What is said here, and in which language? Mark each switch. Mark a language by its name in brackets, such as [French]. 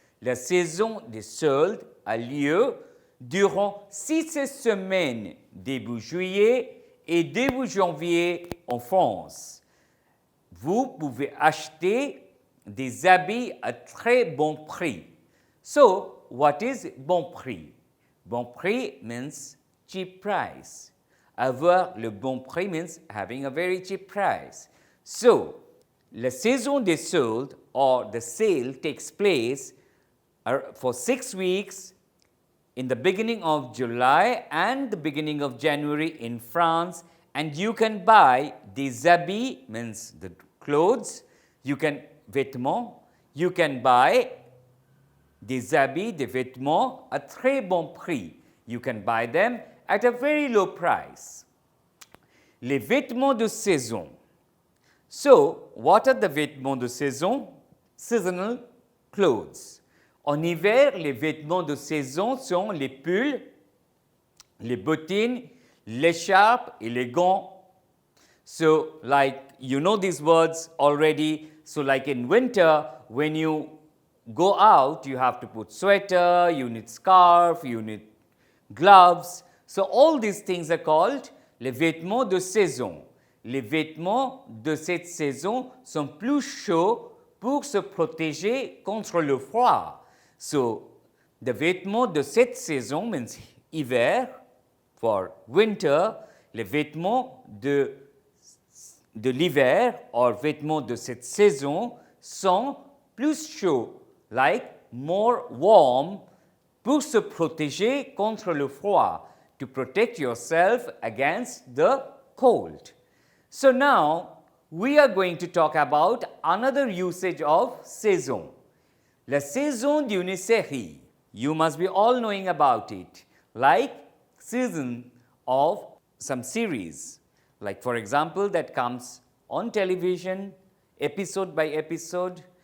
[French] La saison des soldes a lieu durant 6 semaines début juillet et début janvier en France. Vous pouvez acheter des habits à très bon prix. [English] So, what is [French] bon prix? Bon prix [English] means cheap price. [French] Avoir le bon prix [English] means having a very cheap price. So, [French] la saison des soldes [English] or the sale takes place for 6 weeks in the beginning of July and the beginning of January in France, and you can buy [French] des habits, means the clothes, you can vêtements, you can buy des habits, des vêtements à très bon prix. [English] You can buy them at a very low price. [French] Les vêtements de saison. [English] So, what are the [French] vêtements de saison? [English] Seasonal clothes. [French] En hiver, les vêtements de saison sont les pulls, les bottines, l'écharpe et les gants. [English] So, like you know these words already. So, like in winter, when you go out, you have to put sweater, you need scarf, you need gloves. So, all these things are called [French] les vêtements de saison. Les vêtements de cette saison sont plus chauds pour se protéger contre le froid. [English] So, the [French] vêtements de cette saison [English] means [French] hiver, [English] for winter. [French] Les vêtements de l'hiver or vêtements de cette saison sont plus chauds, [English] like more warm, [French] pour se protéger contre le froid, [English] to protect yourself against the cold. So now, we are going to talk about another usage of saison. [French] La saison d'une série. [English] You must be all knowing about it, like season of some series. Like for example, that comes on television, episode by episode.